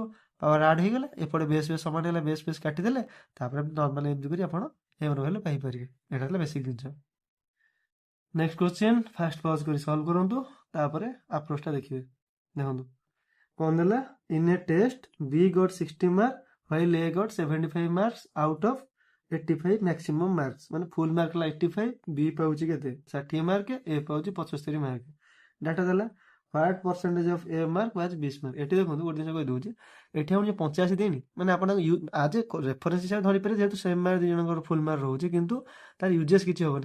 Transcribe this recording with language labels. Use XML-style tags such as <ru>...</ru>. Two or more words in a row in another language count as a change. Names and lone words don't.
<en>power add</en> <or>ହେଇଗଲା, ଏପଟେ ବେସ୍ ସମାନ ହେଲା, ବେସ୍ କାଟିଦେଲେ, ତାପରେ ନର୍ମାଲ ଏମିତି କରି ଆପଣ ଏମର ଭ୍ୟାଲୁ ପାଇପାରିବେ। ଏଇଟା ହେଲା ବେସିକ୍ ଜିନିଷ।</or> <en>next question, first pause</en> <or>କରି ସଲ୍ଭ କରନ୍ତୁ, ତାପରେ ଆପ୍ରୋଚଟା ଦେଖିବେ। ଦେଖନ୍ତୁ କ'ଣ ଦେଲା,</or> <en>in a test B got 60 ମାର୍କ while A got 75 marks out of 85 maximum marks.</en> <or>ମାନେ</or> <en>full mark</en> <or>ହେଲା 85, B ପାଉଛି କେତେ 60 ମାର୍କ, A ପାଉଛି 75 ମାର୍କ।</or> <en>ଡାଟା ଦେଲା what percentage of A mark was 20 mark.</en> <or>ଏଠି ଦେଖନ୍ତୁ ଗୋଟେ ଜିନିଷ କହିଦେଉଛି, ଏଠି ଆମର 85 ଦେଇନି, ମାନେ ଆପଣ ଆଜ ଏ ରେଫରେନ୍ସ ହିସାବରେ ଧରିପାରିବେ, ଯେହେତୁ</or> <en>same mark</en> <or>ଦୁଇ ଜଣଙ୍କର</or> <en>full mark</en> <or>ରହୁଛି, କିନ୍ତୁ ତାର ୟୁଜେସ୍ କିଛି ହେବନି।</or>